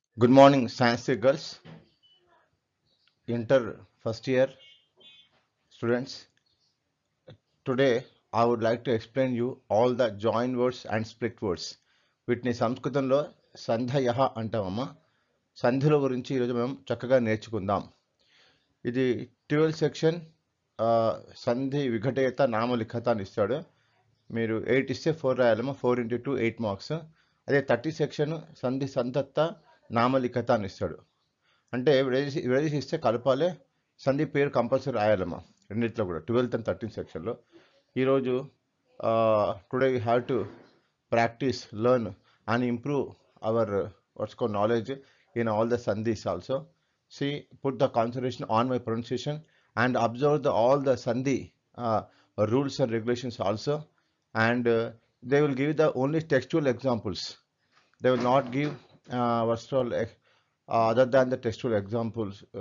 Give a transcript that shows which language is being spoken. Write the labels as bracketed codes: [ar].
[en] Good morning, science girls, inter first year students. Today, I would like to explain you all the join words and split words. [te] వీటిని సంస్కృతంలో సంధయః అంటామమ్మా. సంధుల గురించి ఈరోజు మనం చక్కగా నేర్చుకుందాం. ఇది 12 సెక్షన్ [sa] సంధి విఘటయత నామలిఖత [te] అని ఇస్తాడు. మీరు 8 ఇస్తే 4 రాయాలమ్మా. 4 into 2 8 మార్క్స్. అదే 30 సెక్షన్ [sa] సంధి సంతత్త నామలిఖత [te] అని ఇస్తాడు. అంటే విడదీసి ఇస్తే కలపాలి. సంధి పేరు కంపల్సరీ రాయాలమ్మా రెండిట్లో కూడా 12th and 13th సెక్షన్లో. ఈరోజు [en] Today we have to practise learn and improve our what's called knowledge in all the sandhis also. See, put the concentration on my pronunciation and observe all the sandhi rules and regulations also, and they will give the only textual examples. They will not give what's called other than the textual examples.